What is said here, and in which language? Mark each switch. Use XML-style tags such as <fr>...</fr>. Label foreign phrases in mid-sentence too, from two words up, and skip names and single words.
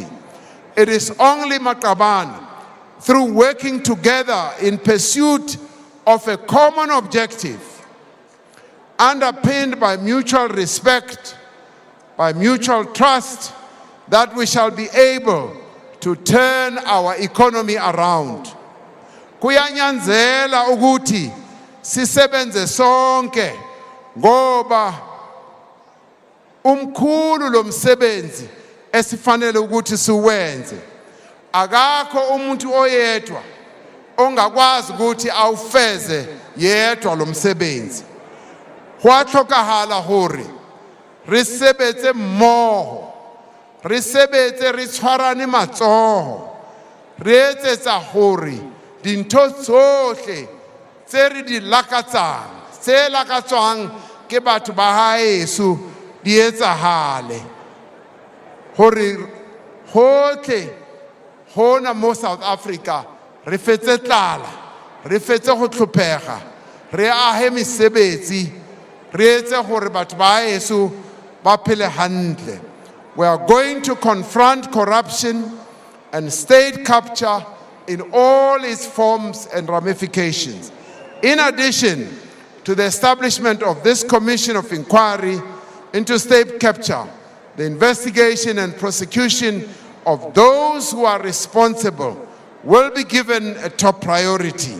<en>It is only Maqabane, through working together in pursuit of a common objective, underpinned by mutual respect, by mutual trust, that we shall be able to turn our economy around.</en> <zu>Kuyanyanzela ukuthi sisebenze sonke ngoba umkhulu lo msebenzi esifanele ukuthi siwenze. Akakho umuntu oyedwa ongakwazi ukuthi awufeze yedwa lo msebenzi.</zu> <st>Ho a tlhokahala hore re sebetse mmoho, re sebetse re tshwarane matsoho, re etsetsa hore dintho tsohle tse re di lakatsang, tse lakatswang ke batho ba haeso di etsahale, hore hohle hona mo South Africa re fetse tlala, re fetse go tlhophega, re ahe mesebetsi, re etse hore batho ba haeso ba phele hantle.</st> <en>We are going to confront corruption and state capture in all its forms and ramifications. In addition to the establishment of this commission of inquiry into state capture, the investigation and prosecution of those who are responsible will be given a top priority.</en>